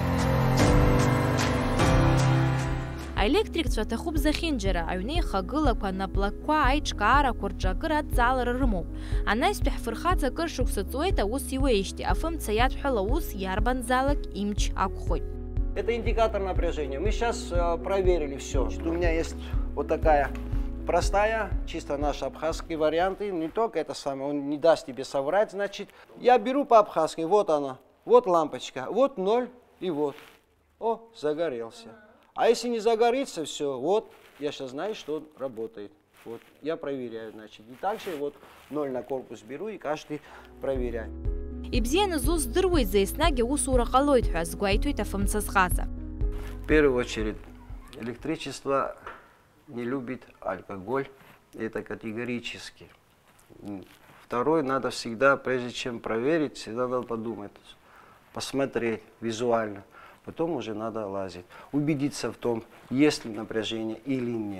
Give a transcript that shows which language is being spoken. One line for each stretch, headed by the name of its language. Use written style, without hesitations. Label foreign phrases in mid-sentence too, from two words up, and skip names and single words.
Abkhazian: Аелектрикцәа аҭахуп захьынџьара, аҩны ихагылақәа, анаплакқәа, аиҿкаарақәа рҿы акыр адҵаалара рымоуп. Анаҩстәи ҳфырхаҵа акыр шықәса ҵуеит аус иуеижьҭеи, афымца иадҳәала аус иарбанзаалак имч ақәхоит.
Russian: Это индикатор напряжения. Мы сейчас проверили все. У меня есть вот такая простая, чисто наши абхазские варианты. Не только это самое, он не даст тебе соврать. Значит, я беру по абхазской, вот она. вот лампочка, вот 0 и вот. О, загорелся. А если не загорится, все, вот, я сейчас знаю, что он работает. Вот, я проверяю, значит. И также вот 0 на корпус беру и каждый проверяю.
Abkhazian: Ибзианы зус здыруеит за еснагь аусура ҟалоит ҳәа згәеиҭоит афымцазҟаза.
Russian: В первую очередь, электричество не любит алкоголь, это категорически. Второе, надо всегда, прежде чем проверить, всегда надо подумать, посмотреть визуально. Потом уже надо лазить, убедиться в том, есть ли напряжение или нет.